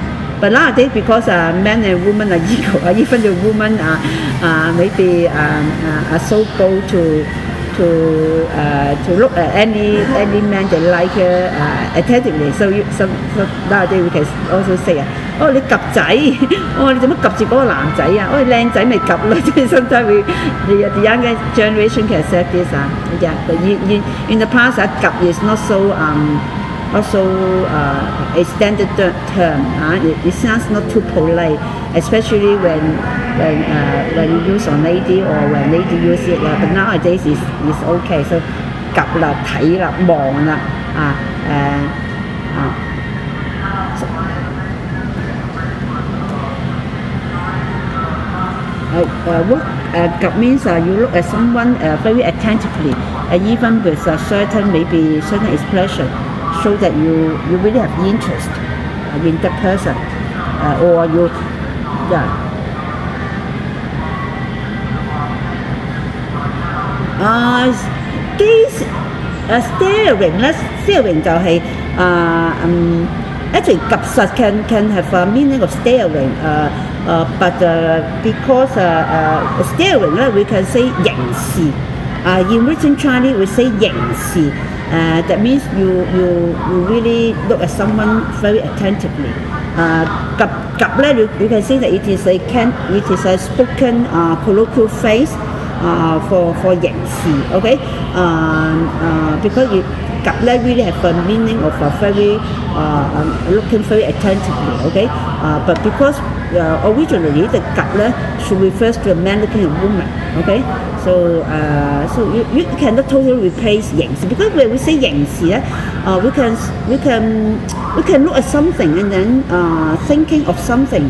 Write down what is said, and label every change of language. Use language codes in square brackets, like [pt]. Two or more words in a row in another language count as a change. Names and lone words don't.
[en] But nowadays, because men and women are equal, even the women maybe are so bold to look at any man they like attentively. So nowadays we can also say [yue] 你及仔，你做乜及住嗰個男仔啊？你靚仔咪及咯，即係 [en] sometimes the younger generation can say this yeah. But in the past 及 is not so a standard term. It sounds not too polite, especially when you use on lady or when lady use it. But nowadays is okay. So [yue] 及啦、睇啦、望啦 [en] what 及 means you look at someone very attentively, even with certain expression, show that you really have interest in that person, or you staring 就係 actually 及實 can have a meaning of staring, but because staring we can say 凝視. In written Chinese we say 凝視. That means you really look at someone very attentively. [yue] 及咧 [en] you can say that it is a spoken colloquial phrase for 凝視. Okay, because [yue] 及咧 [en] really have a meaning of a very looking very attentively. Okay, but because originally the [yue] 及咧 [en] should refers to a man looking at a woman. Okay, so you cannot totally replace 凝視, because when we say [yue] 凝視咧, [en] we can look at something and then thinking of something.